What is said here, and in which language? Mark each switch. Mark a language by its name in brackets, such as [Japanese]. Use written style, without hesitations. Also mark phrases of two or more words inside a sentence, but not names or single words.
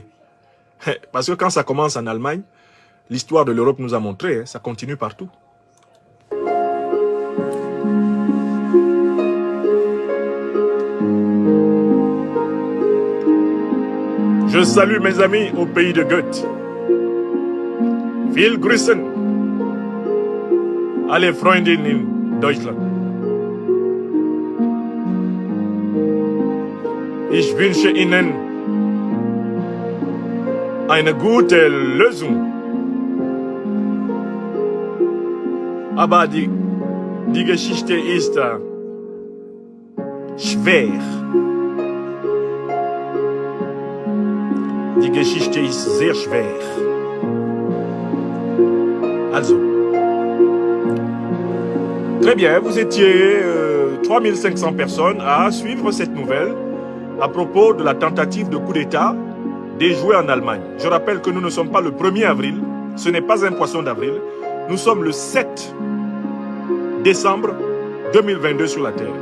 [French] Parce que quand ça commence en Allemagne, l'histoire de l'Europe nous a montré, ça continue partout. Je salue mes amis au pays de Goethe. [German] Viel Grüßen. Alle Freundinnen in Deutschland. Ich wünsche Ihnen eine gute Lösung. Aber die Geschichte ist schwer. Die Geschichte ist sehr schwer. Also. [French] Très bien, vous étiez 3500 personnes à suivre cette nouvelle à propos de la tentative de coup d'État déjouée en Allemagne. Je rappelle que nous ne sommes pas le 1er avril, ce n'est pas un poisson d'avril, nous sommes le 7 décembre 2022 sur la Terre.